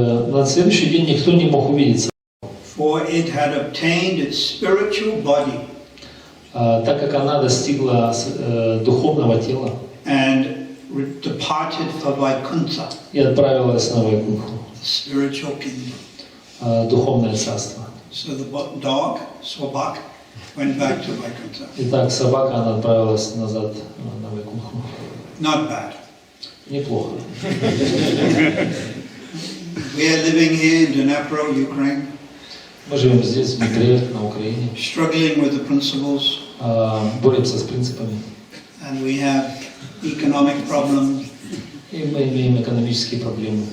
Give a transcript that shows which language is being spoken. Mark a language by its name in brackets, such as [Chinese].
[Russian] На следующий день никто не мог увидеть, [English] for it had obtained its spiritual body [Russian] Так как она достигла духовного тела [English] and departed for Vaikuntha, [Russian] и отправилась на Вайкунху, [English] spiritual kingdom. [Russian] духовное царство. [English] So the dog, Swabak, went back to Vaikuntha. [Russian] Итак, собака, она отправилась назад на Вайкунху. [English] Not bad. [Russian] Неплохо. [English] We are living here in Dnipro, Ukraine, [Russian] Мы живем здесь, в Днепре, на Украине, [English] struggling with the principles, [Russian] боремся с принципами. [English] and we have economic problems. [Russian] И мы имеем экономические проблемы.